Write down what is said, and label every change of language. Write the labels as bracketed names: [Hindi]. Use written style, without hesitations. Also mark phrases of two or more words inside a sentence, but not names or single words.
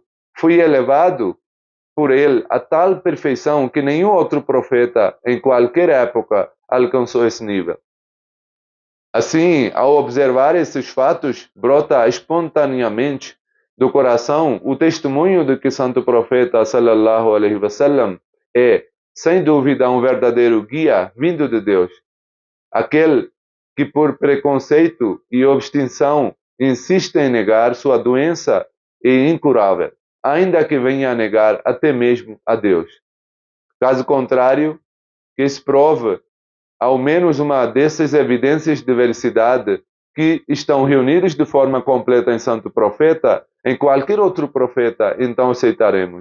[Portuguese] Foi elevado por ele a tal perfeição que nenhum outro profeta em qualquer época alcançou esse nível. Assim, ao observar esses fatos, brota espontaneamente do coração o testemunho de que o santo profeta [Arabic] صلى الله عليه وسلم [Portuguese] é, sem dúvida, um verdadeiro guia vindo de Deus. Aquele que por preconceito e obstinção insiste em negar sua doença é incurável, ainda que venha a negar até mesmo a Deus. Caso contrário, que se prove ao menos uma dessas evidências de veracidade que estão reunidas de forma completa em santo profeta, em qualquer outro profeta, então aceitaremos.